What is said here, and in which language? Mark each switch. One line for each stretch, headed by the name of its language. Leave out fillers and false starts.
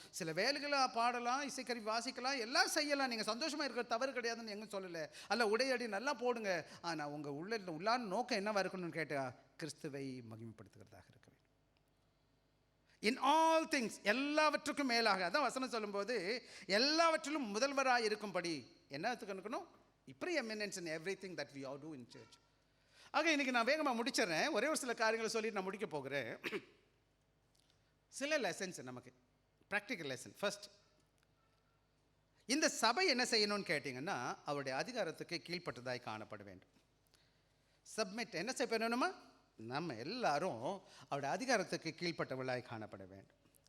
Tamil: சில வேலைகளை பாடலாம், இசைக்கருவி வாசிக்கலாம், எல்லாம் செய்யலாம், நீங்கள் சந்தோஷமாக இருக்கிற தவறு கிடையாதுன்னு எங்க சொல்லலை. அல்ல உடையடி நல்லா போடுங்க, ஆனால் உங்கள் உள்ளான நோக்கம் என்னவா இருக்கணும்னு கேட்டால் கிறிஸ்துவை மகிமைப்படுத்துகிறதாக இருக்க வேண்டும்.
English: in all things,
Tamil: எல்லாவற்றுக்கும் மேலாக. அதான் வசனம் சொல்லும்போது எல்லாவற்றிலும் முதல்வராக இருக்கும்படி என்ன இருக்கணும்?
English: preeminence in everything that we all do in church.
Tamil: ஆக இன்னைக்கு நான் வேகமாக முடிச்சிடறேன், ஒரே ஒரு சில காரியங்களை சொல்லிட்டு நான் முடிக்க போகிறேன். சில லெசன்ஸ் நமக்கு ப்ராக்டிக்கல் லெசன். ஃபர்ஸ்ட், இந்த சபை என்ன செய்யணும்னு கேட்டிங்கன்னா அவருடைய அதிகாரத்துக்கு கீழ்ப்பட்டதாய் காணப்பட வேண்டும். சப்மிட் என்ன செய்யணுமா? நம்ம எல்லாரும் அவருடைய அதிகாரத்துக்கு கீழ்ப்பட்டவர்களாய் காணப்பட வேண்டும்.